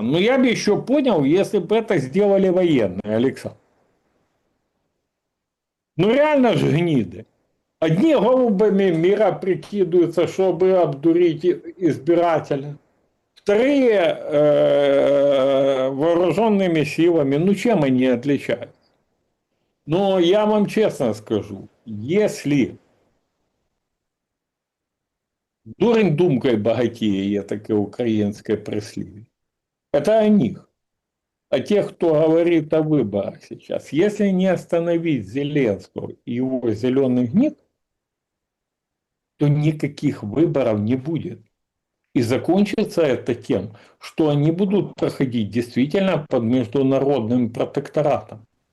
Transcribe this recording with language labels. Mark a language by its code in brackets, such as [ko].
[ru] Но я бы еще понял, если бы это сделали военные, Александр. Ну реально же гниды. Одни голубями мира прикидываются, чтобы обдурить избирателя. Вторые вооруженными силами. Ну чем они отличаются? Но я вам честно скажу, если [uk] дурень думкой богатеє, є таке українське прислів'я, [ru] это о них. о тех, кто говорит о выборах сейчас. Если не остановить Зеленского и его зеленый гнев, то никаких выборов не будет. И закончится это тем, что они будут проходить действительно под международным протекторатом.